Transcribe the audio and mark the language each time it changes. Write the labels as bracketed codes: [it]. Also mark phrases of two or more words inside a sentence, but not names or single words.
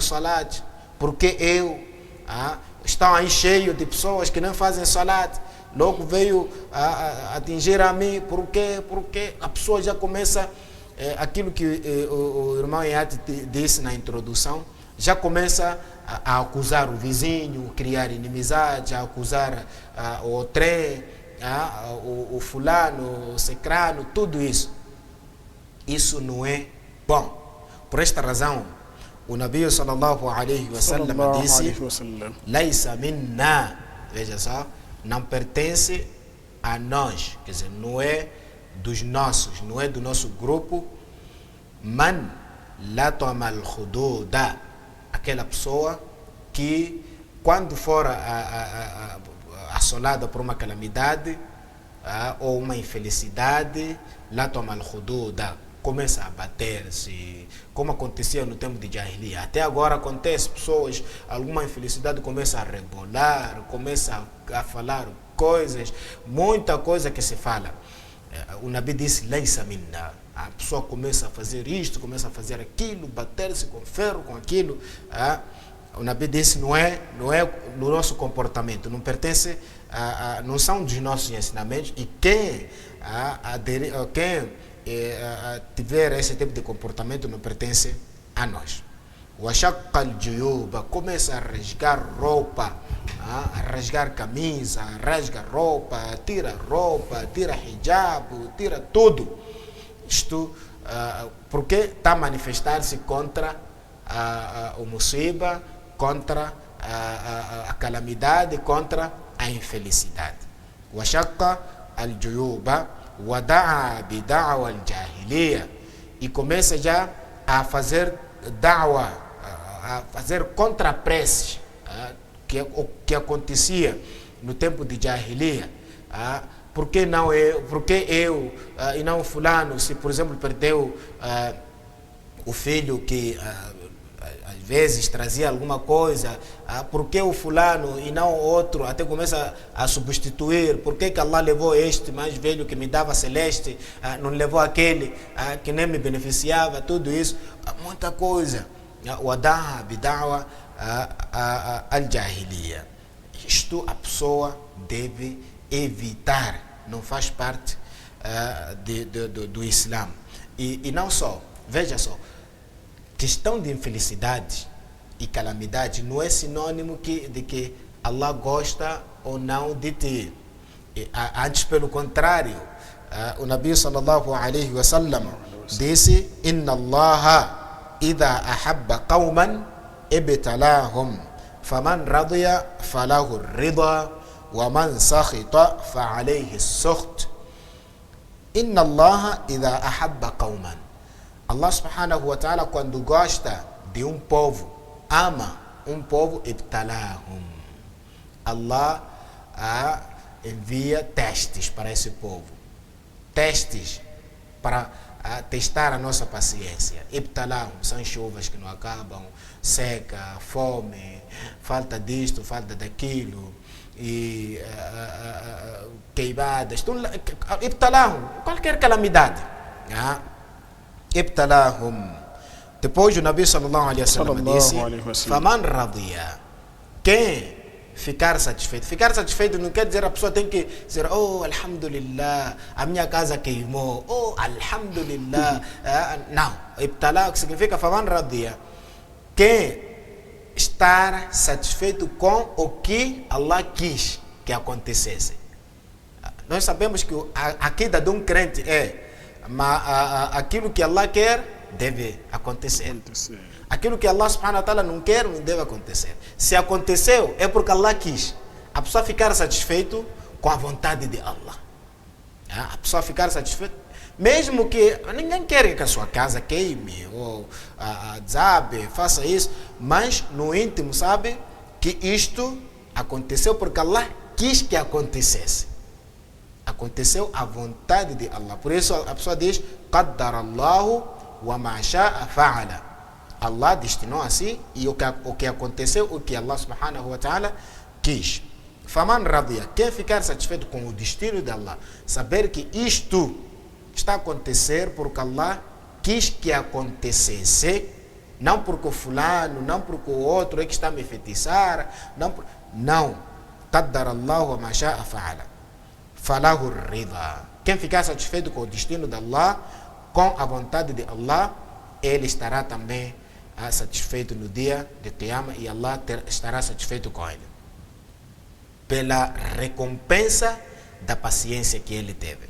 [pt] salat, porque eu, estão aí cheio de pessoas que não fazem salat, logo veio atingir a mim, porque a pessoa já começa, aquilo que o irmão Iate disse na introdução, já começa a acusar o vizinho, criar inimizade, a acusar o trem, o fulano, o secrano, tudo isso. Isso não é bom. Por esta razão, o Nabi [ar] صلى الله عليه وسلم [pt] disse: [ar] ليس منا, [pt] veja só, não pertence a nós, quer dizer, não é dos nossos, não é do nosso grupo. [ar] من لطم الخدود, [pt] aquela pessoa que, quando for assolada por uma calamidade ou uma infelicidade, [ar] لطم الخدود, [pt] começa a bater-se, como acontecia no tempo de Jahiliya. Até agora acontece, pessoas, alguma infelicidade começa a rebolar, começa a falar coisas, muita coisa que se fala. O Nabi disse, [ar] ليس منا. [pt] A pessoa começa a fazer isto, começa a fazer aquilo, bater-se com ferro, com aquilo. O Nabi disse, não é no nosso comportamento, não pertence, não são dos nossos ensinamentos, e quem tiver esse tipo de comportamento não pertence a nós. [ar] أو شق الجيوب, [pt] começa a rasgar roupa, a rasgar camisa, rasga roupa, tira hijab, tira tudo. Isto porque está a manifestar-se contra o musiba, contra a calamidade, contra a infelicidade. [ar] أو شق الجيوب ودعا بدعوى الجاهلية, [pt] e começa já a fazer da'wa, a fazer contrapreces, que acontecia no tempo de Jahiliya. Por que não eu? Por que eu e não fulano? Se, por exemplo, perdeu o filho que às vezes trazia alguma coisa, por que o fulano e não outro? Até começa a substituir. Por que Allah levou este mais velho que me dava celeste, não levou aquele que nem me beneficiava? Tudo isso, muita coisa. [ar] ودعا بدعوى الجاهلية. [pt] Isto a pessoa deve evitar, não faz parte do Islã. E não só, veja só, questão de infelicidade e calamidade não é sinônimo de que Allah gosta ou não de ti. Antes, pelo contrário, o Nabi [ar] صلى الله عليه وسلم disse: إن الله إذا أحب قوما ابتلاهم، فمن رضي فله الرضا، ومن سخط فعليه السخط. إن الله إذا أحب قوما، الله سبحانه وتعالى, [pt] quando gosta de um povo, ama um povo, ibtalahum, Allah envia testes para esse povo, testes para testar a nossa paciência. Ibtalahum são chuvas que não acabam, seca, fome, falta disto, falta daquilo, e queimadas, ibtalahum, qualquer calamidade. [ar] Ibtalahum. [pt] Depois o Nabi [ar] صلى الله عليه وسلم disse: فمن رضي, [pt] quem ficar satisfeito. Ficar satisfeito não quer dizer a pessoa tem que dizer: oh, alhamdulillah, a minha casa queimou, oh, alhamdulillah. Não, ibtalá, que significa [ar] فمن رضي, [pt] quem estar satisfeito com o que Allah quis que acontecesse. Nós sabemos que a queda de um crente é aquilo que Allah quer deve acontecer. Aquilo que Allah [ar] سبحانه وتعالى [pt] não quer, não deve acontecer. Se aconteceu, é porque Allah quis. A pessoa ficar satisfeito com a vontade de Allah. A pessoa ficar satisfeita, mesmo que ninguém quer que a sua casa queime ou desabe, faça isso, mas no íntimo sabe que isto aconteceu porque Allah quis que acontecesse. Aconteceu a vontade de Allah. Por isso a pessoa diz: [ar] قدر الله وما شاء فعل. [pt] Allah destinou assim e o que aconteceu, o que Allah [ar] سبحانه وتعالى [pt] quis. [ar] فمن رضي, [pt] quem ficar satisfeito com o destino de Allah, saber que isto está a acontecer porque Allah quis que acontecesse, não porque o fulano, não porque o outro é que está a me feitiçar, não. [ar] قدر الله وما شاء فعل. فله الرضا. [pt] Quem ficar satisfeito com o destino de Allah, com a vontade de Allah, ele estará também satisfeito no dia de Qiyamah e Allah estará satisfeito com ele pela recompensa da paciência que ele teve.